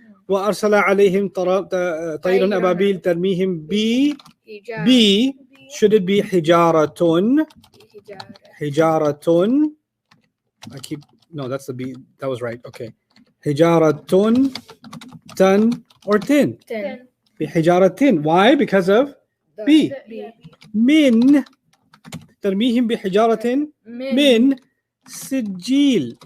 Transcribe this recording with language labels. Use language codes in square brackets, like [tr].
[ar] وأرسل عليهم طيرا أبابيل ترميهم Hijab. [en] B. Should it be حجارة? Hijab. حجارة. No, that's the B. That was right. Okay. حجارة tan or tin. Ten. بحجارة. Why? Because of B. [ar] من ترميهم بحجارة من سجيل.